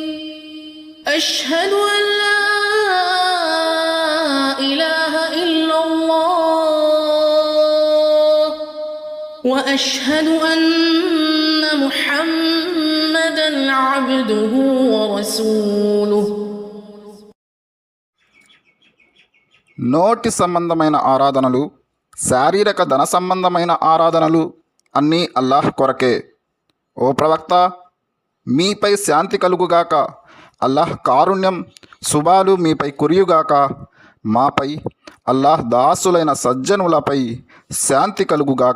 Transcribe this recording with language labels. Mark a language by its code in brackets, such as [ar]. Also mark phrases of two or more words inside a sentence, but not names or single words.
[ar] أشهد أن لا إله إلا الله وأشهد أن محمدًا عبده ورسوله. [te] నోటి సంబంధమైన ఆరాధనలు, శారీరక ధన సంబంధమైన ఆరాధనలు అన్నీ అల్లాహ్ కొరకే. ఓ ప్రవక్త, మీపై శాంతి కలుగుగాక, అల్లాహ్ కారుణ్యం శుభాలు మీపై కురియుగాక, మాపై అల్లాహ్ దాసులైన సజ్జనులపై శాంతి కలుగుగాక.